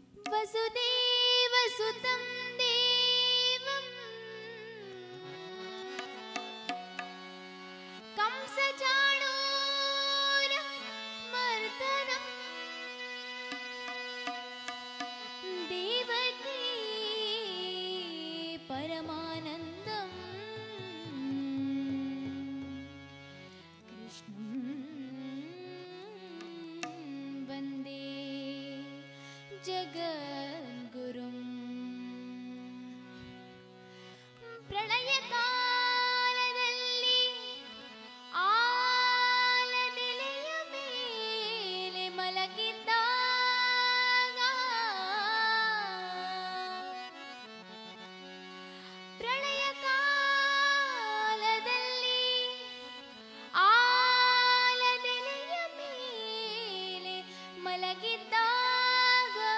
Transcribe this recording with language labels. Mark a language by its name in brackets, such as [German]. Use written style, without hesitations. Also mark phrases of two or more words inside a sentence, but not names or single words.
[Sanskrit] ವಸುದೇವಸುತಂ ದೇವಂ ಕಂಸಚಾಣೂರ ಮರ್ದನಂ ದೇವಕೀ ಪರಮಾನಂದಂ ಕೃಷ್ಣಂ ವಂದೇ ಜಗದ್ಗುರುಂ. [Kannada] ಪ್ರಳಯ ಕಾಲದಲ್ಲಿ ಆಲದೆಲೆಯ ಮೇಲೆ ಮಲಗಿದ್ದಾಗ ಪ್ರಳಯ ಕಾಲದಲ್ಲಿ ಆಲದೆಲೆಯ ಮೇಲೆ ಮಲಗಿದ್ದಾಗ